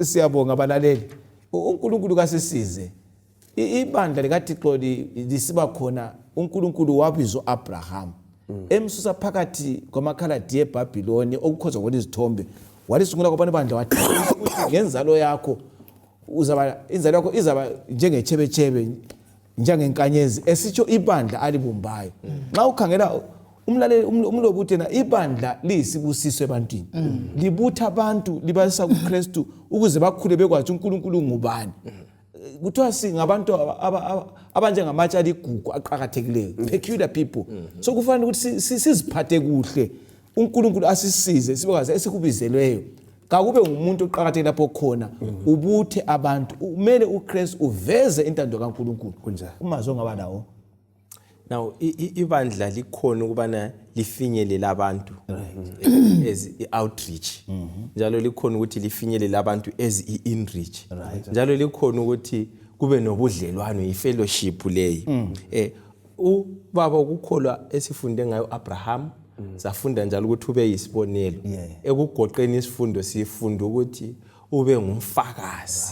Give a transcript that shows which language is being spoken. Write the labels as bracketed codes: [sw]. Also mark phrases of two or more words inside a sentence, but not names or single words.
[nd] siyabonga abalaleli uNkulunkulu kasisize ibandla likaThixo lisiba khona uNkulunkulu wabiza uAbraham emsusa phakathi kwamakhaladi eBhabhiloni okukhozwa kwezithombe walisungula kwabanye bandla wathi ukuthi ngenzalo yakho inzalo yakho izaba njengechebechebe njengenkanyezi esitsho ibandla alibumbayo. Nxa ukhangela umlaleli umlobi uthena ibandla liyisibusiso ebantwini. Libutha abantu libasa kuKristu ukuze bakhule bekwazi uNkulunkulu ngubani. Kuthiwa singabantu abanjengamatshe aligugu aqhakathekileyo, [en] peculiar people. [nd] So kufanele ukuthi siziphathe kuhle, uNkulunkulu asisize sibekwazi esikubizelweyo. Kakube umuntu oqhakatheke lapho khona ubuthe abantu. Kumele uKristu uveze intando kaNkulunkulu. Kunjani? Umazwe ongaba nawo. Now ibandla likhona ukubana lifinyelele abantu [en] as outreach. [nd] Njalo likhona ukuthi lifinyelele abantu [en] as inreach. [nd] Njalo likhona ukuthi kube nobudlelwano ifellowship leyi. Ubaba ukukholwa esifunde ngayo Abraham safunda njalo ukuthi ube yisibonelo. Ekugoqeni isifundo sifunda ukuthi ube ngumfakazi.